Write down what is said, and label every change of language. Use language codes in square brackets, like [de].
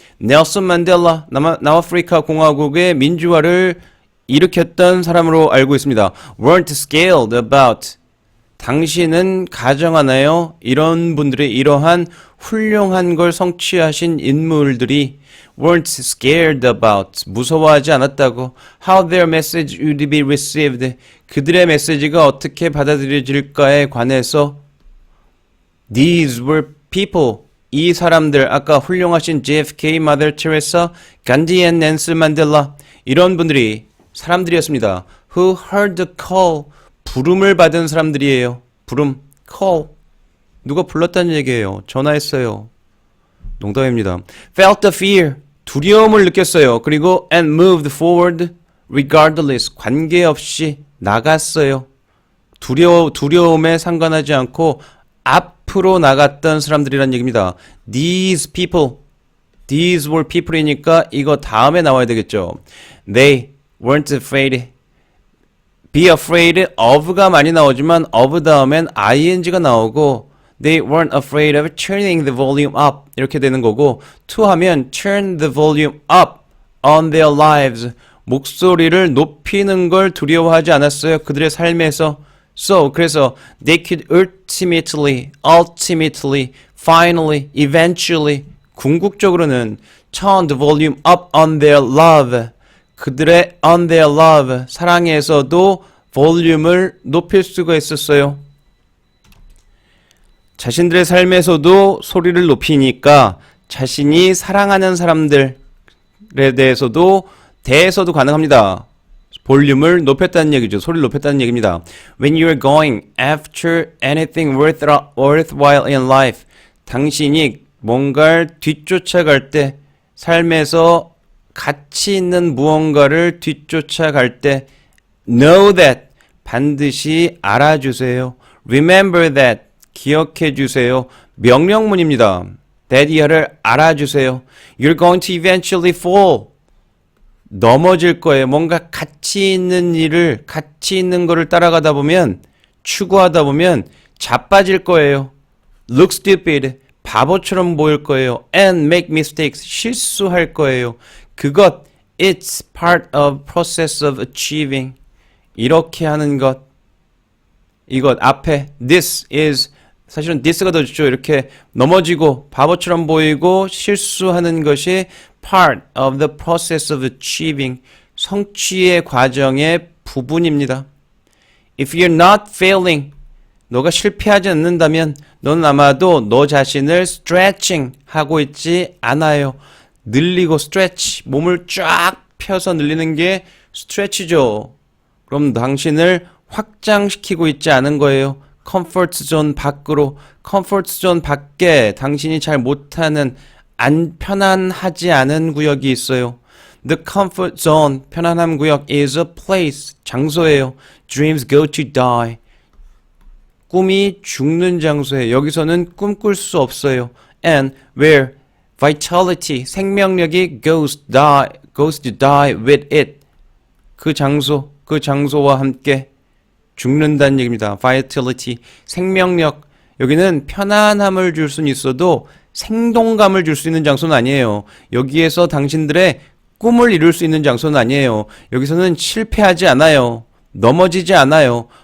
[ko] 넬슨 만델라 남아프리카 공화국의 민주화를 일으켰던 사람으로 알고 있습니다. [en] weren't scared about. [ko] 당신은 가정하나요? 이런 분들이 이러한 훌륭한 걸 성취하신 인물들이 [en] weren't scared about. [ko] 무서워하지 않았다고. [en] how their message would be received. [ko] 그들의 메시지가 어떻게 받아들여질까에 관해서 [en] these were people. [ko] 이 사람들, 아까 훌륭하신 JFK, Mother Teresa, 간디 and 넬슨 만델라 이런 분들이 사람들이었습니다. [en] Who heard the call. [ko] 부름을 받은 사람들이에요. 부름, call. 누가 불렀다는 얘기예요. 전화했어요. 농담입니다. [en] Felt the fear. [ko] 두려움을 느꼈어요. 그리고 [en] and moved forward regardless. [ko] 관계없이 나갔어요. 두려움에 상관하지 않고 앞으로 나갔던 사람들이란 얘기입니다. [en] These people. These were people이니까 [ko] 이거 다음에 나와야 되겠죠. [en] They weren't afraid. Be afraid of가 많이 나오지만 of 다음엔 ing가 나오고 They weren't afraid of turning the volume up [ko] 이렇게 되는 거고 [en] to 하면 turn the volume up on their lives [ko] 목소리를 높이는 걸 두려워하지 않았어요. 그들의 삶에서 [en] So 그래서 they could ultimately, finally, eventually [ko] 궁극적으로는 [en] turn the volume up on their love 그들의 on their love [ko] 사랑에서도 볼륨을 높일 수가 있었어요. 자신들의 삶에서도 소리를 높이니까 자신이 사랑하는 사람들에 대해서도 가능합니다. 볼륨을 높였다는 얘기죠. 소리를 높였다는 얘기입니다. [en] When you're going after anything worthwhile in life, [ko] 당신이 뭔가를 뒤쫓아갈 때, 삶에서 가치 있는 무언가를 뒤쫓아갈 때, [en] know that, [ko] 반드시 알아주세요. [en] Remember that, [ko] 기억해 주세요. 명령문입니다. that 이하를 알아주세요. [en] You're going to eventually fall. [ko] 넘어질 거예요. 뭔가 가치 있는 일을, 가치 있는 거를 따라가다 보면, 추구하다 보면 자빠질 거예요. [en] Look stupid. [ko] 바보처럼 보일 거예요. [en] And make mistakes. [ko] 실수할 거예요. 그것, [en] it's part of process of achieving. [ko] 이렇게 하는 것. 이것 앞에 [en] this is [ko] 사실은 this가 더 좋죠. 이렇게 넘어지고 바보처럼 보이고 실수하는 것이 [en] part of the process of achieving [ko] 성취의 과정의 부분입니다. [en] If you're not failing, [ko] 너가 실패하지 않는다면 너는 아마도 너 자신을 stretching 하고 있지 않아요. 늘리고 stretch, 몸을 쫙 펴서 늘리는 게 stretch죠. 그럼 당신을 확장시키고 있지 않은 거예요. 컴포트 존 밖으로, 컴포트 존 밖에 당신이 잘 못하는 편안하지 않은 구역이 있어요. [en] The comfort zone, [ko] 편안함 구역 [en] is a place, [ko] 장소예요. [en] Dreams go to die. [ko] 꿈이 죽는 장소예요. 여기서는 꿈꿀 수 없어요. [en] And where vitality, [ko] 생명력이 [en] goes to die with it. [ko] 그 장소와 함께 죽는다는 얘기입니다. vitality, 생명력. 여기는 편안함을 줄 수는 있어도 생동감을 줄 수 있는 장소는 아니에요. 여기에서 당신들의 꿈을 이룰 수 있는 장소는 아니에요. 여기서는 실패하지 않아요. 넘어지지 않아요.